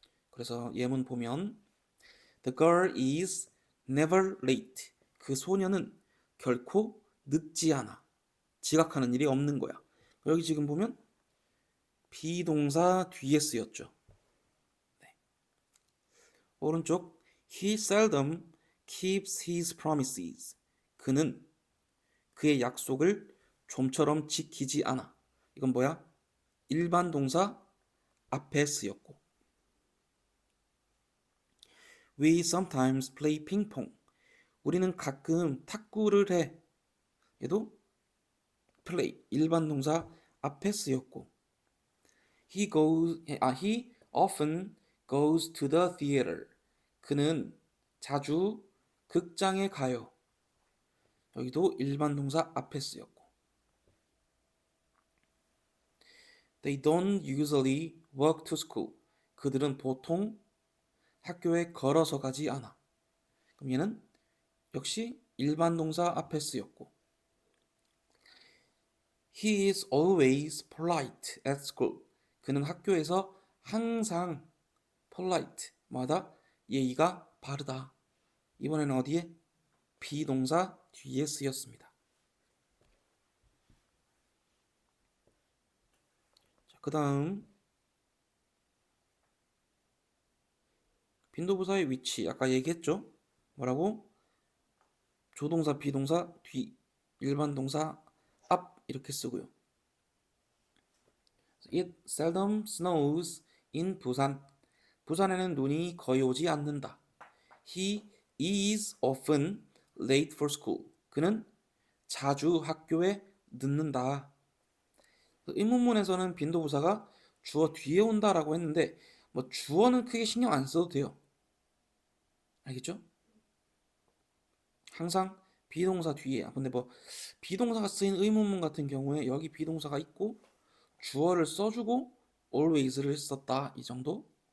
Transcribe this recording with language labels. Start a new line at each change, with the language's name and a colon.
Korean: 그래서 예문 보면
English: The girl is never late.
Korean: 그 소녀는 결코 늦지 않아. 지각하는 일이 없는 거야. 여기 지금 보면 비동사 뒤에 쓰였죠. 네. 오른쪽
English: He seldom keeps his promises.
Korean: 그는 그의 약속을 좀처럼 지키지 않아. 이건 뭐야? 일반 동사 앞에 쓰였고.
English: We sometimes play ping pong.
Korean: 우리는 가끔 탁구를 해. 얘도 play 일반 동사 앞에 쓰였고.
English: He often goes to the theater.
Korean: 그는 자주 극장에 가요. 여기도 일반 동사 앞에 쓰였고.
English: They don't usually walk to school.
Korean: 그들은 보통 학교에 걸어서 가지 않아. 그럼 얘는 역시 일반 동사 앞에 쓰였고.
English: He is always polite at school.
Korean: 그는 학교에서 항상 polite, 마다 예의가 바르다. 이번에는 어디에? 비동사 뒤에 쓰였습니다. 그 다음 빈도부사의 위치 아까 얘기했죠? 뭐라고? 조동사, 비동사 뒤, 일반 동사 앞 이렇게 쓰고요.
English: It seldom snows in 부산.
Korean: 부산에는 눈이 거의 오지 않는다.
English: He is often late for school.
Korean: 그는 자주 학교에 늦는다. 의문문에서는 빈도부사가 주어 뒤에 온다라고 했는데 뭐 주어는 크게 신경 안 써도 돼요. 알겠죠? 항상 비동사 뒤에. 근데 뭐 비동사가 쓰인 의문문 같은 경우에 여기 비동사가 있고 주어를 써주고 always를 썼다 이 정도.